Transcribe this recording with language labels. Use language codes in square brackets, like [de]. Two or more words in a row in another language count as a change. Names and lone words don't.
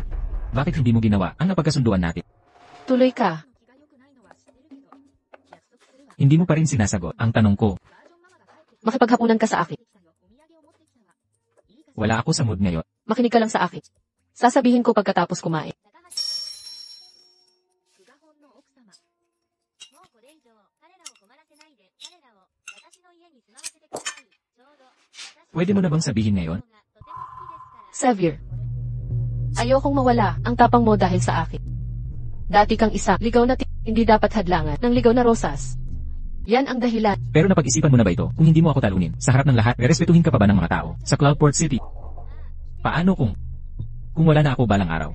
[tl] Bakit hindi mo ginawa ang napagkasunduan natin? Tuloy ka. Hindi mo pa rin sinasagot ang tanong ko. Makipaghapunan ka sa akin. Wala ako sa mood ngayon. Makinig ka lang sa akin. Sasabihin ko pagkatapos kumain. [ja] もうこれ以上彼らを困らせないで彼らを私の家に住まわせてください。ちょうど私 [tl] Pwede mo na bang sabihin ngayon? [ja] がとても好きですから。 [tl] Xavier. Ayokong mawala ang tapang mo dahil sa akin. Dati kang isa, ligaw na hindi dapat hadlangan ng ligaw na rosas. Yan ang dahilan. Pero napag-isipan mo na ba ito? Kung hindi mo ako talunin, sa harap ng lahat, rerespetuhin ka pa ba ng mga tao sa Cloudport City? Paano kung wala na ako balang araw?